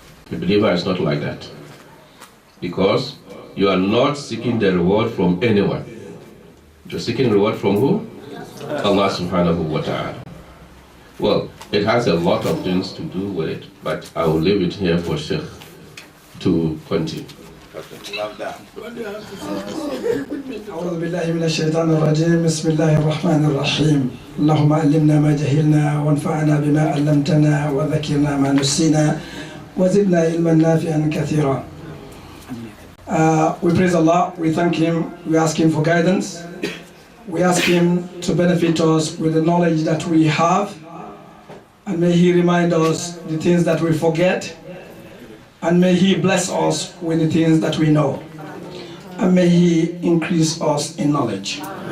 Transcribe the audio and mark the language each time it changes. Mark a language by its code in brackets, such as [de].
[en] The believer is not like that. Because you are not seeking the reward from anyone. You're seeking reward from who? Allah subhanahu wa ta'ala. Well, it has a lot of things to do with it, but I will leave it here for Sheikh to continue. Love that. [ar] أعوذ بالله من الشيطان الرجيم بسم الله الرحمن الرحيم اللهم علمنا ما جهلنا وانفعنا بما علمتنا وذكرنا ما نسينا وزدنا علما نافعا كثيرا. [en] We praise Allah, we thank Him, we ask Him for guidance, we ask Him to benefit us with the knowledge that we have, and may He remind us the things that we forget, and may He bless us with the things that we know, and may He increase us in knowledge.